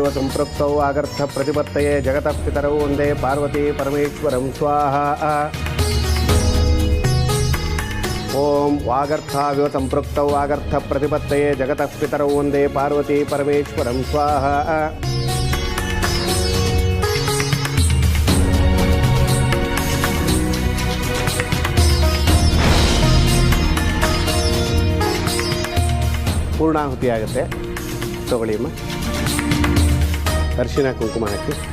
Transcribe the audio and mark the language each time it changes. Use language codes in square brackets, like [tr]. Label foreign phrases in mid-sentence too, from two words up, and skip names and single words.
[sa] ಸಂಪೃಕ್ತೌ ವಾಗರ್ಥ ಪ್ರತಿಪತ್ತಯೇ ಜಗತಃ ಪಿತರೌ ವಂದೇ ಪಾರ್ವತಿ ಪರಮೇಶ್ವರಂ ಸ್ವಾಹಾ. ಓಂ ವಾಗರ್ಥಾವಿವ ಸಂಪೃಕ್ತೌ ವಾಗರ್ಥ ಪ್ರತಿಪತ್ತಯೇ ಜಗತಃ ಪಿತರೌ ವಂದೇ ಪಾರ್ವತಿ ಪರಮೇಶ್ವರಂ ಸ್ವಾಹಾ. [kn] ಪೂರ್ಣಾಹುತಿ ಆಗುತ್ತೆ. ತಗೊಳ್ಳಿ ಅಮ್ಮ, ಅರಿಶಿನ ಕುಂಕುಮ ಹಾಕಿ.